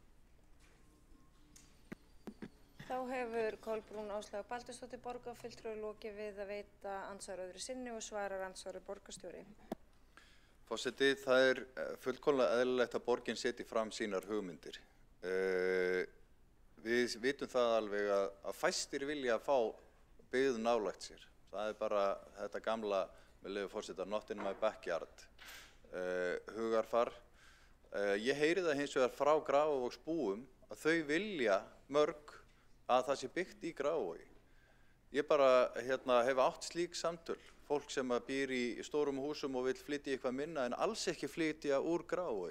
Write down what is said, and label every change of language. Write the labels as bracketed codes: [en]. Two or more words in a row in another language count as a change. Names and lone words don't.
[is] Þá hefur Kolbrún Áslaugar Baldursdóttir borgarfulltrúi lokið við að veita andsvar öðru sinni og svarar andsvari borgarstjóri. Forseti, það fullkomlega eðlilegt að borgin setji fram sínar hugmyndir. Við vitum það alveg að fæstir vilja að fá byggð nálægt sér. Það bara þetta gamla, með leyfi forseta, [en] not in my backyard, [is] hugarfar. Ég heyri það hins vegar frá Grafarvogsbúum að þau vilja mörg að það sé byggt í Grafarvogi. Ég bara hef átt slík samtöl, fólk sem býr í stórum húsum og vill flytja eitthvað minna en alls ekki flytja úr Grafarvogi.